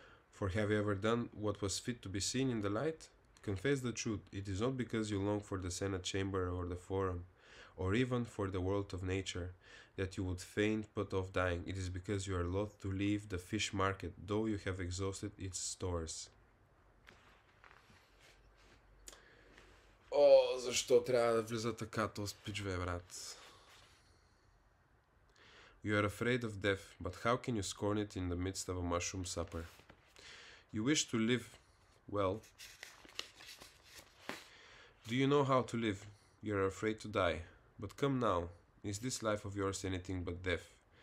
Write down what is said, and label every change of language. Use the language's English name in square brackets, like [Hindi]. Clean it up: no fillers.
[English] For have you ever done what was fit to be seen in the light? Confess the truth. It is not because you long for the Senate chamber or the forum, or even for the world of nature, that you would fain put off dying. It is because you are loath to leave the fish market, though you have exhausted its stores. [Bulgarian] О, защо трябва да влиза така този пич, бе, брат? [English] You are afraid of death, but how can you scorn it in the midst of a mushroom supper? You wish to live well. Do you know how to live? You are afraid to die. But come now, is this life of yours anything but death?